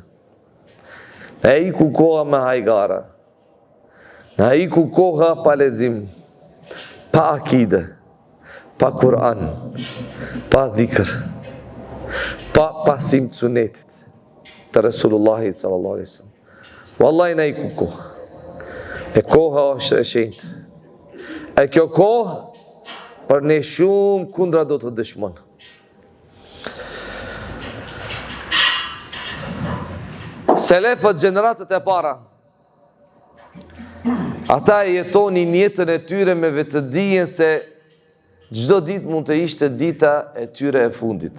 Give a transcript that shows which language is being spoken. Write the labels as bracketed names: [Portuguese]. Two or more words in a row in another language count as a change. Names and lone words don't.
[Albanian] Në iku koha me hajgara. Në iku koha pa lexim, pa akide, pa Kur'an, pa dhikr, pa pasim të sunetit të Resulullahit [Arabic] صلى الله عليه وسلم. [Albanian] Wallahi na iku koha. E koha është e shenjtë. E kjo kohë për ne shumë kundra do të dëshmon. Selefët, gjeneratët e para, ata e jetonin jetën e tyre me vetëdijen se çdo ditë mund të ishte dita e tyre e fundit.